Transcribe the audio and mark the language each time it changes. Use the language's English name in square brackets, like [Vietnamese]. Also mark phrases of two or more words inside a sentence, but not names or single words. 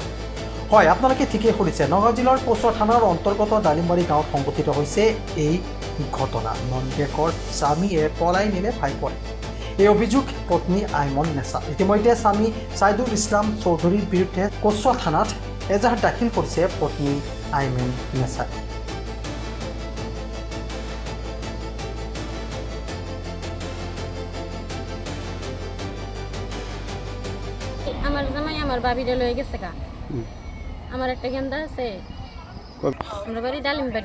[Assamese] হয়, আপোনালোকে ঠিকেই শুনিছে, নগাঁও জিলাৰ কোচৰ থানাৰ অন্তৰ্গত ডালিমবাৰী গাঁৱত সংঘটিত হৈছে এই ঘটনা। নন্দেকৰ স্বামীয়ে পলাই নিলে ভাই বোৱাৰীক, এই অভিযোগ পত্নী আইমন নেছা। ইতিমধ্যে স্বামী ছাইদুল ইছলাম চৌধুৰীৰ বিৰুদ্ধে কোচৰ থানাত এজাহাৰ দাখিল কৰিছে পত্নী আইমন নেছাই। [Bangla] আমার জামাই আমার ভাবিরে লয়ে গেছে গা। আমার একটা গেন্দা আছে, আমরা বাড়ি ডালিম বাড়ি।